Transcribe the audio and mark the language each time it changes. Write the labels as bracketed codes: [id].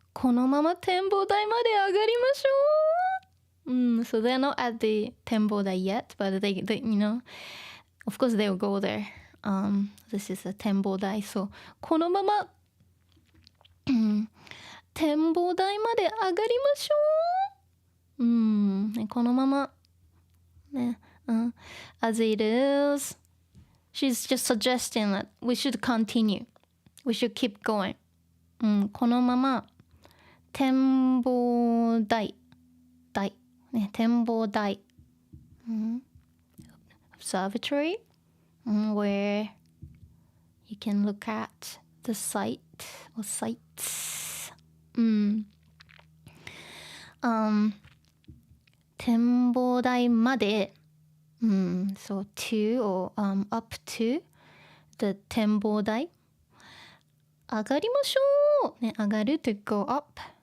[ja] このまま展望台まで上がりましょう! [en] So they're not at the 展望台 yet, but they of course they will go there. This is a 展望台, so [ja] このまま展望台まで上がりましょう! このままね、 [en] as it is. She's just suggesting that we should continue. We should keep going. [ja] このまま展望台ね、展望台、 [en] observatory, where you can look at the site or sites. [ja] 展望台まで [en] so to or up to the [ja] 展望台上がりましょう、ね、上がる [en] to go up.